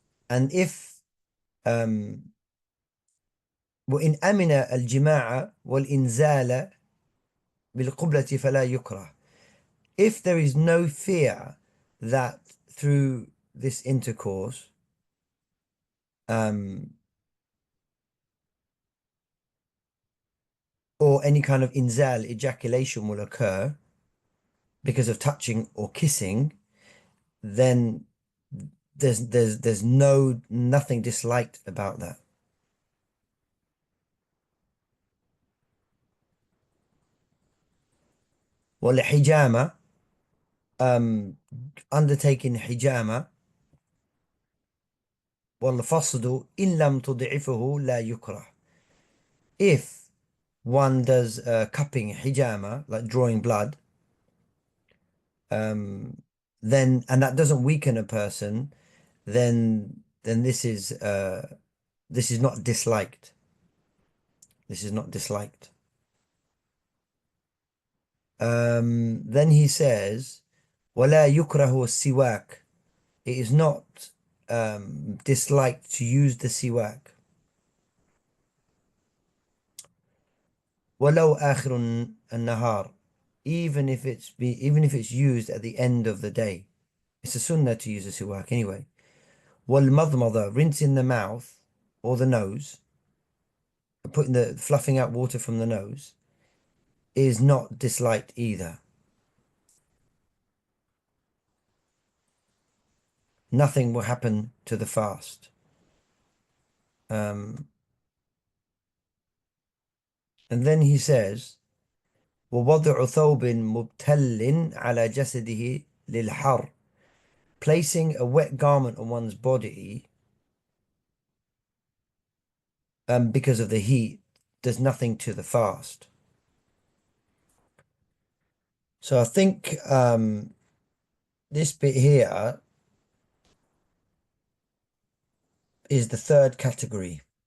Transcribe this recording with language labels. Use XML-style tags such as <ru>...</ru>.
<en>And if</en> <ar>وإن أمن الجماع والإنزال بالقبلة فلا يكره.</ar> <en>If there is no fear that through this intercourse or any kind of inzal, ejaculation will occur because of touching or kissing, then there's nothing disliked about that. Well, hijama, undertaking hijama,</en> <ar>والفصد إن لم تضعفه لا يكره.</ar> <en>If one does cupping hijama, like drawing blood, um, then and that doesn't weaken a person, then this is not disliked. This is not disliked. Then he says,</en> <ar>ولا يكره السواك.</ar> <en>It is not disliked to use the siwak.</en> <ar>ولو آخر النهار.</ar> <en>Even if it's used at the end of the day. It's a sunnah to use a siwak anyway.</en> <ar>والمضمضة,</ar> <en>rinsing the mouth or the nose, fluffing out water from the nose, is not disliked either. Nothing will happen to the fast. And then he says,</en> <ar>ووضع ثوب مبتل على جسده للحر.</ar> <en>Placing a wet garment on one's body because of the heat does nothing to the fast. So I think this bit here is the third category.</en>